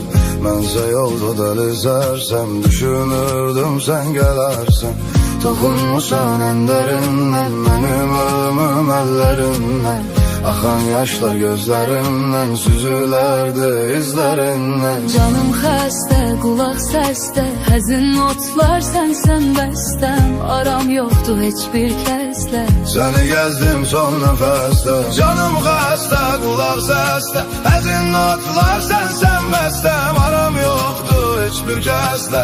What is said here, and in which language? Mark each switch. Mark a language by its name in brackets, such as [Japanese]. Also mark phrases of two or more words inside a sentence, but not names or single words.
[Azerbaijani] Mənsə yolda deli sərsəm, düşünürdüm [Turkish] sen gelersin. Toxunmusan en derinden, benim ölümüm ellerinden. Axan yaşlar gözlerimden, süzülerdi izlerinden. [Azerbaijani] Canım xəstə, qulaq səsdə, həzin notlar sənsən bəstəm. Aram yoxdur heç bir kəslə, səni gəzdim son nəfəsdə. Canım xəstə, qulaq səsdə, həzin notlar sənsən bəstəm. Aram yoxdur heç bir kəslə,